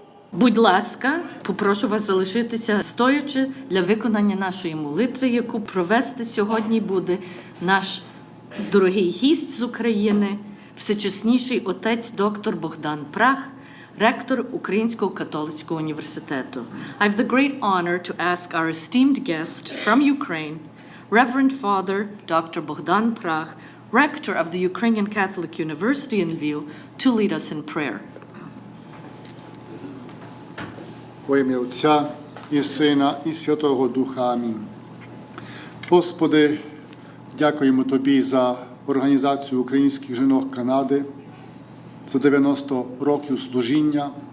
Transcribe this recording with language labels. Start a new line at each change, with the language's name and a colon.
Ukrainian: Будь ласка, попрошу вас залишитися стоячи для виконання нашої молитви, яку провести сьогодні буде наш дорогий гість з України, всечесніший отець доктор Богдан Прах, ректор Українського католицького університету.
English: I have the great honor to ask our esteemed guest from Ukraine, Reverend Father Dr. Bogdan Prach, rector of the Ukrainian Catholic University in Lviv, to lead us in prayer.
Ukrainian: Во ім'я Отця і Сина, і Святого Духа. Амінь. Господи, дякуємо Тобі за організацію українських жінок Канади, за 90 років служіння.